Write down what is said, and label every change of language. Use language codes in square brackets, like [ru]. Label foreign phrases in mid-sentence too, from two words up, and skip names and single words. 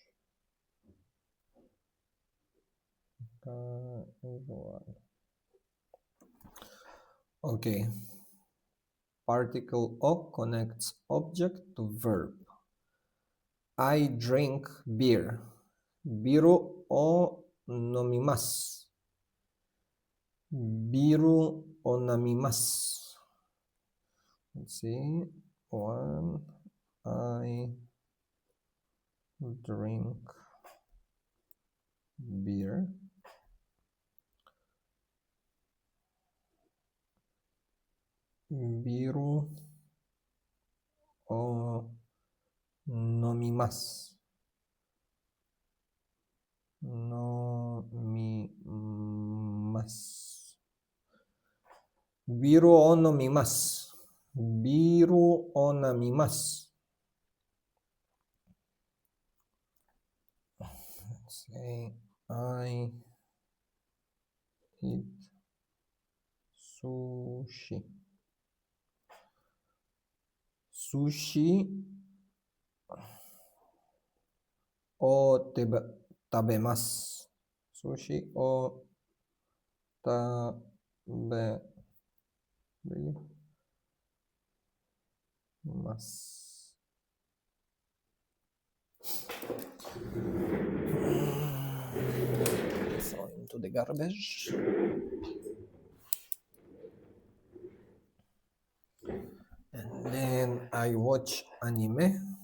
[en] Casual. Okay. Particle o connects object to verb. I drink beer. [ja] ビールを飲みます. ビールをなみます. [en] Let's see. One. I drink beer. [ja] ビールを飲みます. Nomimasu. ビールを飲みます。ビールをなみます. [en] Let's say I eat sushi. [ja] 寿司を食べます. 寿司を食べます. [en] Throw into the garbage. And then I watch anime.